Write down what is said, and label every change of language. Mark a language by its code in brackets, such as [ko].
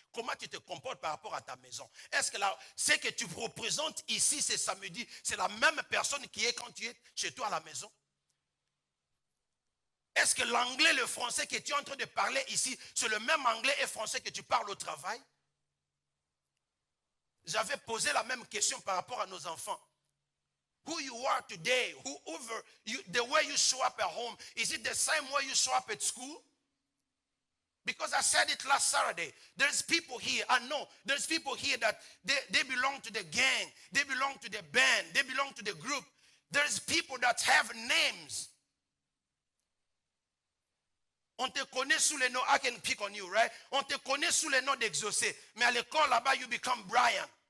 [fr] Comment tu te comportes par rapport à ta maison? Est-ce que ce que tu représentes ici, ce samedi, c'est la même personne qui est quand tu es chez toi à la maison? Est-ce que l'anglais, le français que tu es en train de parler ici, c'est le même anglais et français que tu parles au travail? J'avais posé la même question par rapport à nos enfants. [en] Who you are today, the way you show up at home, is it the same way you show up at school? Because I said it last Saturday. There's people here, I know, there's people here that they belong to the gang, they belong to the band, they belong to the group. There's people that have names. [fr] On te connaît sous le nom, [en] I can pick on you, right? [fr] On te connaît sous le nom d'Exaucé. Mais à l'école, là-bas, [en] you become Brian.